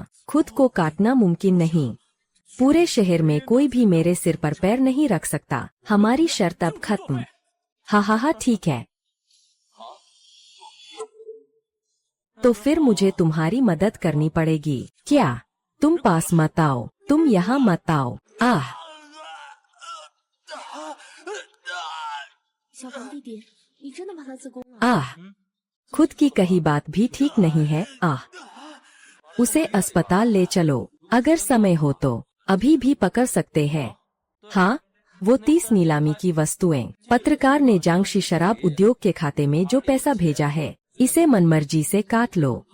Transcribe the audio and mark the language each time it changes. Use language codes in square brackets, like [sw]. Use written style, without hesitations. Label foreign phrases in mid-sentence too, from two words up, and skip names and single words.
[hi] खुद को काटना मुमकिन नहीं। पूरे शहर में कोई भी मेरे सिर पर पैर नहीं रख सकता। हमारी शर्त अब खत्म। हा हा हा, ठीक है। तो फिर मुझे तुम्हारी मदद करनी पड़ेगी। क्या? तुम पास मत आओ, तुम यहाँ मत आओ। आह! [zh] 小皇弟弟，你真的把他自宫了？ [hi] आह! खुद की कही बात भी ठीक नहीं है। आह! उसे अस्पताल ले चलो। अगर समय हो तो अभी भी पकड़ सकते हैं। हाँ, वो 30 नीलामी की वस्तुएं। पत्रकार ने जांगशी शराब उद्योग के खाते में जो पैसा भेजा है, इसे मनमर्जी से काट लो।